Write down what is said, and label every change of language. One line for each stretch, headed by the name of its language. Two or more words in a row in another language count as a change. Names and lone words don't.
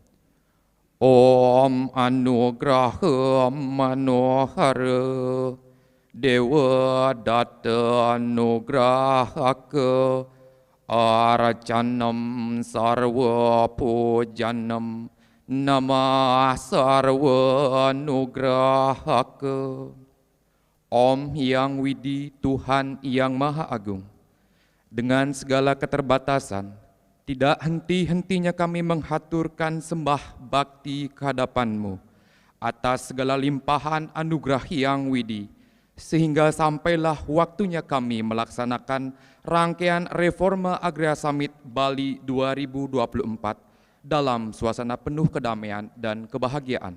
Sanskrit: Om Anugraham Manohara Dewa Datta Anugrahaka Aracanam Sarva Pujanam Namah Sarva Anugrahaka.
Indonesian: Om Hyang Widi, Tuhan yang Maha Agung, dengan segala keterbatasan, tidak henti-hentinya kami menghaturkan sembah bakti kehadapan-Mu atas segala limpahan anugerah Hyang Widi, sehingga sampailah waktunya kami melaksanakan rangkaian Reforma Agraria Summit Bali 2024 dalam suasana penuh kedamaian dan kebahagiaan.